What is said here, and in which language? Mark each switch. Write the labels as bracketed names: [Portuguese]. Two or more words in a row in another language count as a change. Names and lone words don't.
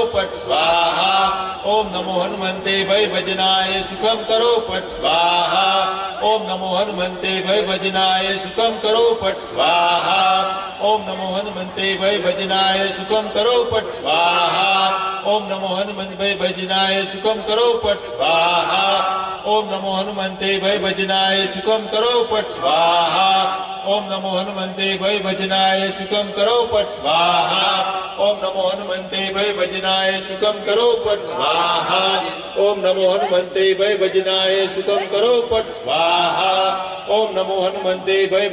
[Sanskrit] ફટ સ્વાહા ઓમ નમો હનુમંતે ભય ભજનાય સુખમ કરો ફટ સ્વાહા ઓમ નમો હનુમંતે ભય ભજનાય સુખમ કરો ફટ સ્વાહા ઓમ નમો હનુમંતે ભય ભજનાય સુખમ કરો ફટ સ્વાહા ઓમ નમો હનુમંત ભય ભજનાય સુખમ કરો ફટ સ્વાહા ઓમ નમો હનુમંતે ભય ભજનાય સુખમ કરો ફટ સ્વાહા ओम नमो हनुमंते भय भजनाय सुखम करो पट स्वाहा ओम नमो हनुमंते भय भजनाय सुखम करो पट स्वाहा ओम नमो हनुमंते भय भजनाय सुखम करो पट स्वाहा ओम नमो हनुमंते भय